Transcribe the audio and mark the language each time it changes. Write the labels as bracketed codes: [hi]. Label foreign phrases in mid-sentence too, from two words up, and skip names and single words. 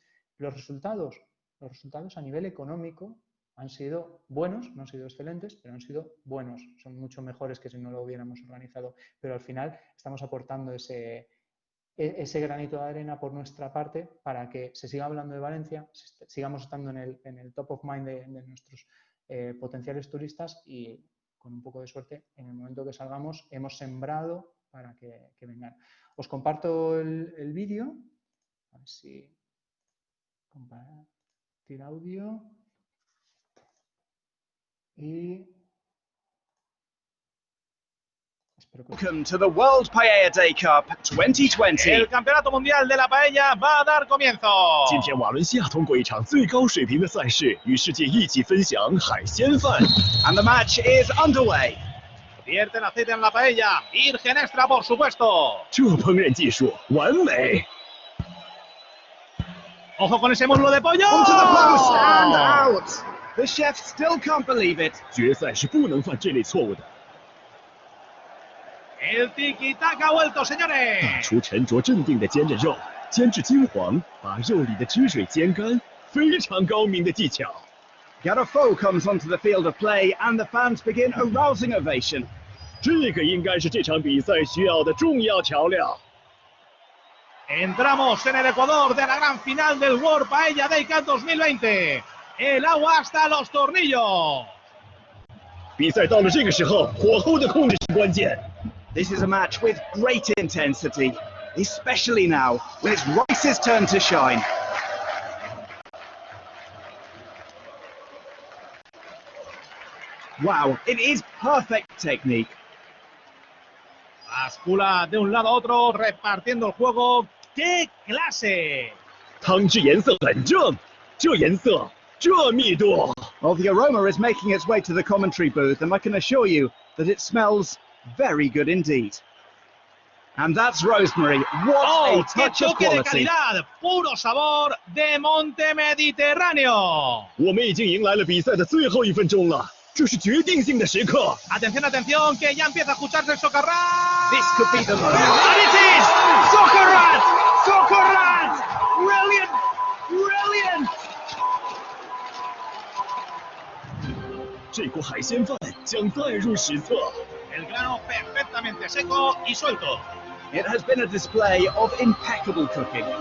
[es] Los resultados a nivel económico han sido buenos, no han sido excelentes, pero han sido buenos. Son mucho mejores que si no lo hubiéramos organizado. Pero al final estamos aportando ese granito de arena por nuestra parte para que se siga hablando de Valencia, sigamos estando en el [en] top of mind [es] de nuestros potenciales turistas y con un poco de suerte, en el momento que salgamos, hemos sembrado para que vengan. Os comparto el vídeo, a ver si compartir audio y [en] Welcome to the World Paella Day Cup 2020. [es] El Campeonato Mundial de la Paella va a dar comienzo. [zh] 今天瓦伦西亚通过一场最高水平的赛事，与世界一起分享海鲜饭。 [en] And the match is underway. [es] Vierten aceite en la paella, virgen extra por supuesto. [zh] 这烹饪技术完美。 [es] Ojo con ese muslo de pollo. [en] Onto the post and out. The chef still can't believe it. [zh] 决赛是不能犯这类错误的。 [es] El tiki-taka ha vuelto, [zh] 大 [es] señores. [zh] 厨沉着镇定地煎着肉，煎至金黄，把肉里的汁水煎干，非常高明的技巧。 [en] Garofo comes onto the field of play and the fans begin a rousing ovation. [zh] 这个应该是这场比赛需要的重要调料。 [es] Entramos en el Ecuador de la gran final del World Paella Day Cup 2020. El agua hasta los tornillos. [zh] 比赛到了这个时候，火候的控制是关键。 [en] This is a match with great intensity, especially now when it's Rice's turn to shine. Wow, it is perfect technique. [es] Bascula de un lado a otro, repartiendo el juego. ¡Qué clase! [zh] 汤汁颜色很正，这颜色，这密度。 [en] Well, the aroma is making its way to the commentary booth, and I can assure you that it smells very good indeed. And that's Rosemary. What [es] ¡Oh, [en] a [es] qué [en] touch of [es] toque de [en] quality! [es] calidad! ¡Puro sabor de Monte Mediterráneo! [zh] 我们已经迎来了比赛的最后1分钟了，这是决定性的时刻。 [es] Atención, atención, que ya empieza a escucharse el socarrán. [en] This could be the moment. And it is Socarrán! Socarrán! Brilliant! Brilliant! 这锅海鲜饭将载入史册。 [es] El grano perfectamente seco y suelto. [en] It has been a display of impeccable cooking.